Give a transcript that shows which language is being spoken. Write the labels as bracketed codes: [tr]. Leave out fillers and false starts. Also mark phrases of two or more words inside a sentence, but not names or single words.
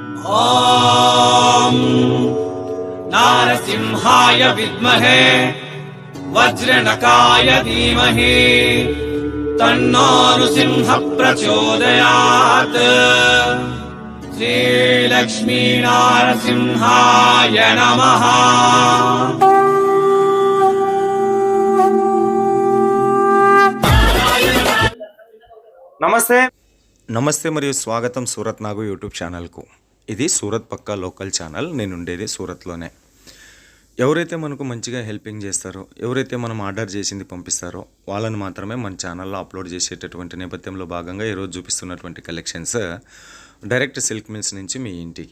[sa] ॐ नारसिंहाय विद्महे वज्रनकाय धीमहि तन्नो नृसिंहः प्रचोदयात्। श्रीलक्ष्मी नारसिंहाय नमः। [te] నమస్తే మరియు స్వాగతం సూరత్ నాగు యూట్యూబ్ ఛానల్కు. ఇది సూరత్ పక్కా లోకల్ ఛానల్. నేను ఉండేది సూరత్లోనే. ఎవరైతే మనకు మంచిగా హెల్పింగ్ చేస్తారో, ఎవరైతే మనం ఆర్డర్ చేసింది పంపిస్తారో వాళ్ళని మాత్రమే మన ఛానల్లో అప్లోడ్ చేసేటటువంటి నేపథ్యంలో భాగంగా ఈరోజు చూపిస్తున్నటువంటి [en] collections direct silk mills [te] నుంచి మీ ఇంటికి.